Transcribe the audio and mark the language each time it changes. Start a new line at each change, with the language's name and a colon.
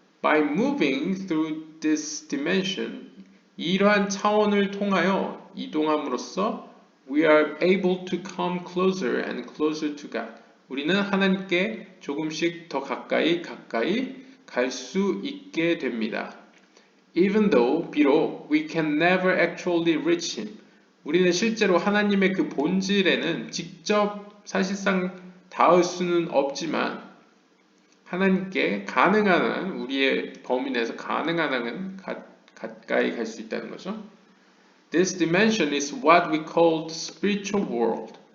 English: By moving through this dimension,
Korean: 이러한 차원을 통하여 이동함으로써
English: we are able to come closer and closer to God.
Korean: 우리는 하나님께 조금씩 더 가까이 갈 수 있게 됩니다.
English: Even though,
Korean: 비록
English: we can never actually reach him.
Korean: 우리는 실제로 하나님의 그 본질에는 직접 사실상 닿을 수는 없지만 하나님께 가능한 한 우리의 범위 내에서 가능한 한 가까이 갈 수 있다는 거죠.
English: This dimension is what we call the spiritual world.